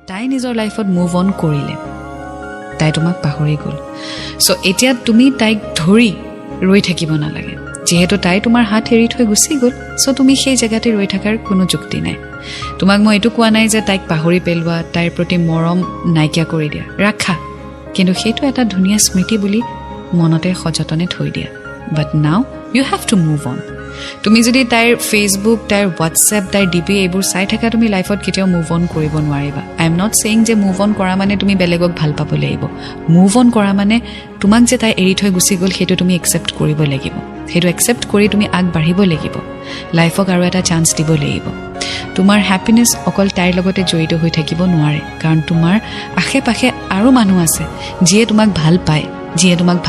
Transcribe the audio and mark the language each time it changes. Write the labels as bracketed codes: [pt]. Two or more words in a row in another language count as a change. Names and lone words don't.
[as] নিজৰ লাইফত [en] move on [as] কৰিলে তাই তোমাক পাহৰি গ'ল সো এতিয়া তুমি তাইক ধৰি ৰৈ থাকিব নালাগে যেহেতু তাই তোমাৰ হাত এৰি থৈ গুচি গ'ল সো তুমি সেই জায়গাতে ৰৈ থকাৰ কোনো যুক্তি নাই তোমাক মই এইটো কোৱা নাই যে তাইক পাহৰি পেলোৱা তাইৰ প্ৰতি মৰম নাইকিয়া কৰি দিয়া ৰাখা কিন্তু সেইটো এটা ধুনীয়া স্মৃতি বুলি মনতে সযতনে থৈ দিয়া [en] but now you have to move on [as] তুমি যদি তাইৰ ফেসবুক তাইৰ হোৱাটছএপ তাইৰ ডিপি এইবোৰ চাই থাকা তুমি লাইফত কেতিয়াও [en] move on [as] কৰিব নোৱাৰিবা [en] I am not saying [as] যে [en] move on [as] কৰা মানে তুমি বেলেগক ভাল পাব লাগিব [en] move on [as] কৰা মানে তোমাক যে তাই এৰি থৈ গুচি গ'ল সেইটো তুমি একসেপ্ট কৰিব লাগিব সেইটো একসেপ্ট কৰি তুমি আগবাঢ়িব লাগিব লাইফক আৰু এটা চান্স দিব লাগিব তোমাৰ হ্যাপিনেস অকল তাইৰ লগতে জড়িত হৈ থাকিব নোৱাৰে কাৰণ তোমাৰ আশে-পাশে আৰু মানুহ আছে যিয়ে তোমাক ভাল পায় যিয়ে তোমাক ভাল